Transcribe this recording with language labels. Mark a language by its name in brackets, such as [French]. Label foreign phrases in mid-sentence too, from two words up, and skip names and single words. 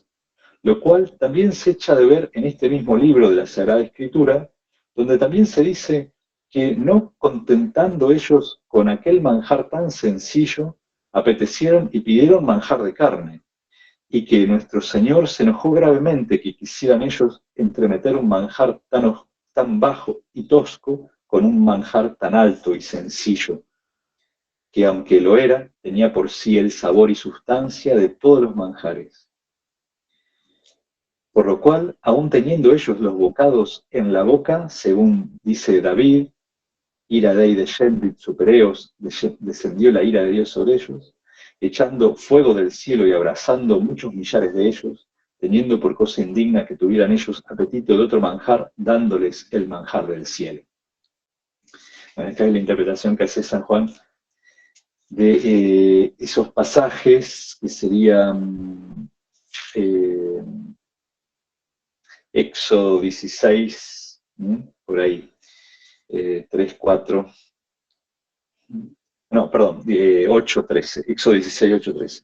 [Spanish] lo cual también se echa de ver en este mismo libro de la Sagrada Escritura, donde también se dice que no contentando ellos con aquel manjar tan sencillo, apetecieron y pidieron manjar de carne, y que nuestro Señor se enojó gravemente que quisieran ellos entremeter un manjar tan bajo y tosco con un manjar tan alto y sencillo, que aunque lo era, tenía por sí el sabor y sustancia de todos los manjares. Por lo cual, aun teniendo ellos los bocados en la boca, según dice David, [Latin] ira Dei descendit supereos, [Spanish] descendió la ira de Dios sobre ellos, echando fuego del cielo y abrazando muchos millares de ellos, teniendo por cosa indigna que tuvieran ellos apetito de otro manjar, dándoles el manjar del cielo. Bueno, esta es la interpretación que hace San Juan de esos pasajes que serían eh, Éxodo 16, por ahí, 3, 4, no, perdón, 8, 13, Éxodo 16, 8, 13.